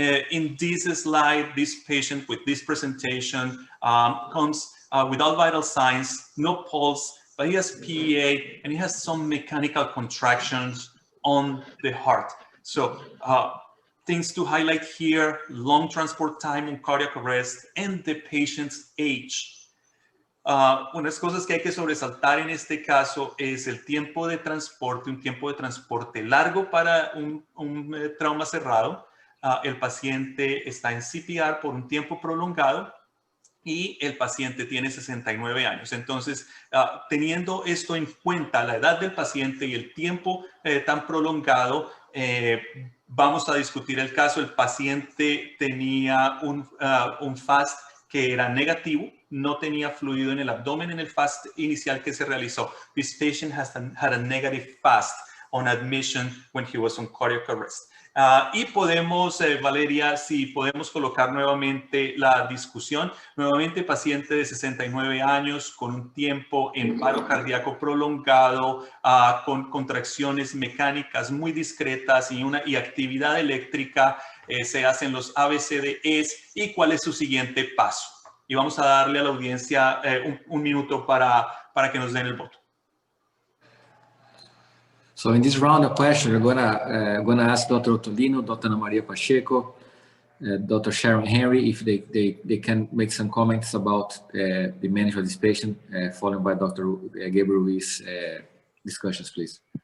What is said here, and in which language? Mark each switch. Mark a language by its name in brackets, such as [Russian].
[English] In this slide, this patient with this presentation comes without vital signs, no pulse, but he has PEA and he has some mechanical contractions on the heart. So things to highlight here: long transport time in cardiac arrest and the patient's age. [Spanish] Unas cosas que hay que sobresaltar en este caso es el tiempo de transporte, un tiempo de transporte largo para un trauma cerrado. El paciente está en CPR por un tiempo prolongado y el paciente tiene 69 años. Entonces, teniendo esto en cuenta, la edad del paciente y el tiempo tan prolongado, vamos a discutir el caso. El paciente tenía un FAST que era negativo. no tenía fluido en el abdomen en el FAST inicial que se realizó. This patient had a negative FAST on admission when he was on cardiac arrest. Y podemos, Valeria, si podemos colocar nuevamente la discusión. Nuevamente, paciente de 69 años con un tiempo en paro cardíaco prolongado, con contracciones mecánicas muy discretas y actividad eléctrica. Se hacen los ABCDEs y cuál es su siguiente paso. Y vamos a darle a la audiencia un minuto para que nos den el voto. [English] So in this round of questions, we're gonna ask Dr. Ottolino, Dr. Ana Maria Pacheco, Dr. Sharon Henry, if they can make some comments about the management of this patient, followed by Dr. Gabriel Ruiz discussions, please.